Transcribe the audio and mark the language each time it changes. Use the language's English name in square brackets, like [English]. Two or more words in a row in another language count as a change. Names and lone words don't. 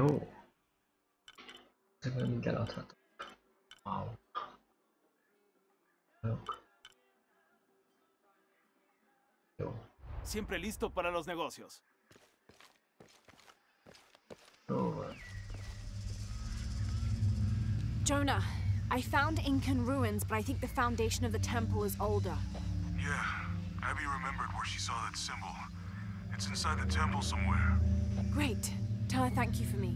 [Hungarian] Ezekből mind eladhatok. Wow. Jó. [Spanish] Siempre listo para los negocios. [Hungarian] Jó van. [English] Jonah, I found Incan ruins, but I think the foundation of the temple is older. Yeah, Abby remembered where she saw that symbol. It's inside the temple somewhere. Great. Tell her thank you for me.